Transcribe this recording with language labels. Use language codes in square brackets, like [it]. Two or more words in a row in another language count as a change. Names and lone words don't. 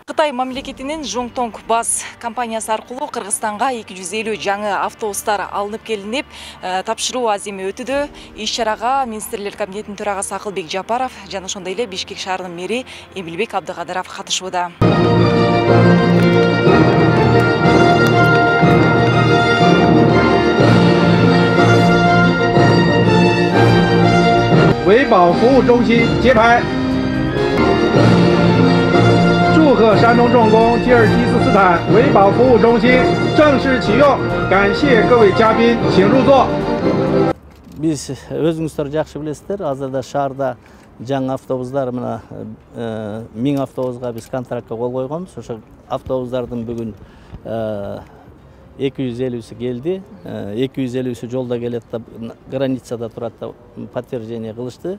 [ky] Кытай мамлекетинин Жоңтонг Бас компаниясы аркылуу Кыргызстанга 250 жаңы автобустар алынып келинип, тапшыруу аземи өтүдө. Иш-чарага Министрлер кабинетинин төрагасы Акылбек Жапаров жана ошондой эле Бишкек шаарынын мэри Эмилбек Абдыкадыров катышууда. [zh] 维保服务中心揭牌。祝贺山东重工吉尔吉斯斯坦维保服务中心正式启用，感谢各位嘉宾，请入座。 [ky] Biz өзүңүздөр жакшы билесиздер, азырда шаарда жаңы автобустар мына 1000 автобуска биз контрактка кол койгонбуз. Ошо автобустардын бүгүн 250-сі келди. 250-сі жолда келет да, границада турат да, подтверждение кылышты.